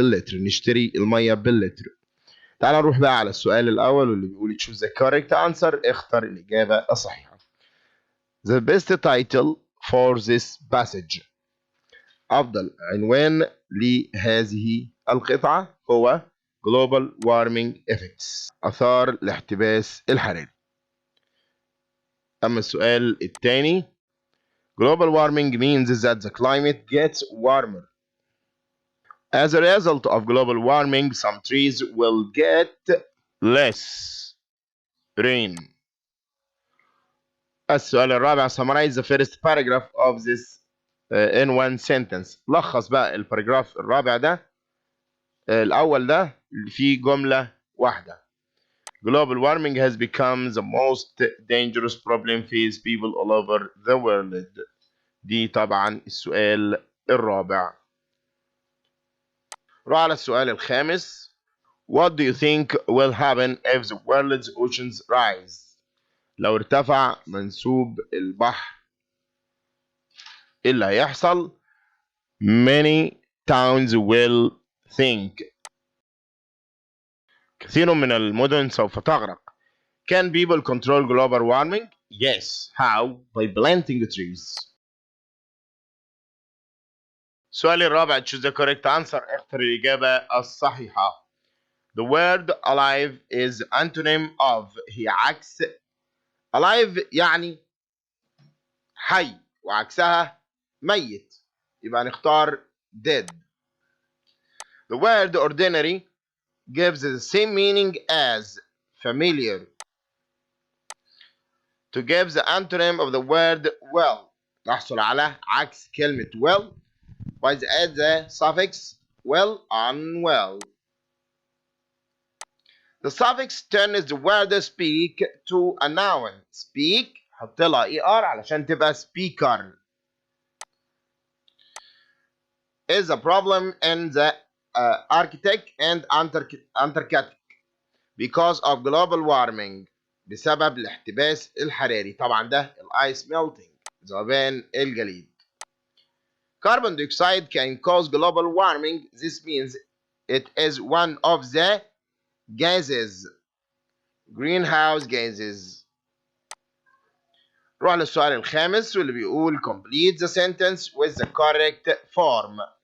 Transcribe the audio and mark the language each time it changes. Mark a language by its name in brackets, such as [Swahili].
[Arabic] باللتر نشتري المية باللتر. تعال نروح بقى على السؤال الأول واللي بيقول [English] choose the correct answer. [Arabic] اختر الإجابة الصحيحة. [English] The best title for this passage. [Arabic] أفضل عنوان لهذه القطعة هو [English] Global Warming Effects. [Arabic] آثار الاحتباس الحراري. أما السؤال الثاني, [English] Global warming means that the climate gets warmer. As a result of global warming, some trees will get less rain. [Arabic] السؤال الرابع, [English] summarize the first paragraph of this in one sentence. [Arabic] لخص بقى الباراجراف الرابع ده الأول ده في جملة واحدة. [English] Global warming has become the most dangerous problem faced people all over the world. [Arabic] دي طبعا السؤال الرابع. روح على السؤال الخامس. [English] What do you think will happen if the world's oceans rise? [Arabic] لو ارتفع منسوب البحر ايه اللي هيحصل؟ [English] Many towns will sink. [Arabic] كثير من المدن سوف تغرق. [English] Can people control global warming? Yes. How? By planting trees. [Arabic] السؤال الرابع [English] choose the correct answer. [Arabic] اختر الإجابة الصحيحة. [English] The word alive is antonym of. [Arabic] هي عكس alive يعني حي وعكسها ميت، يبقى نختار dead. [English] The word ordinary gives the same meaning as familiar. To give the antonym of the word well [Arabic] نحصل على عكس كلمة [English] well by add the suffix well unwell. The suffix turns the word speak to a noun. [Arabic] Speak حط لها er علشان تبقى speaker. [English] Is a problem in the Arctic and Antarctic because of global warming. [Arabic] بسبب الاحتباس الحراري. طبعا ده الايس melting ذوبان الجليد. [English] Carbon dioxide can cause global warming. This means it is one of the gases, greenhouse gases. [Arabic] نروح للسؤال الخامس واللي بيقول [English] complete the sentence with the correct form.